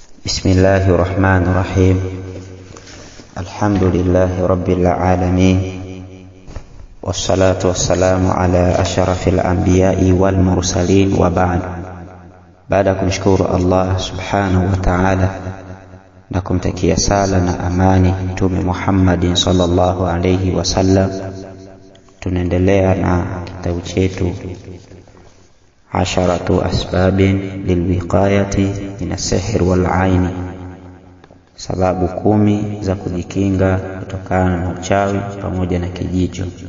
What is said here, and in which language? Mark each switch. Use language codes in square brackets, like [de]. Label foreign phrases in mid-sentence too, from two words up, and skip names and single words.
[ar] بسم الله الرحمن الرحيم. الحمد لله رب العالمين، والصلاة والسلام على أشرف الأنبياء والمرسلين، وبعد. [sw] Baada kumshukuru Allah [ar] سبحانه وتعالى [sw] na kumtakia sala na amani Mtume Muhammadin [ar] صلى الله عليه وسلم, [sw] tunaendelea na kitabu chetu Asharatu asbabin lilwiqayati min as-sihr wal aini, sababu 10 za kujikinga kutokana na uchawi pamoja na kijicho.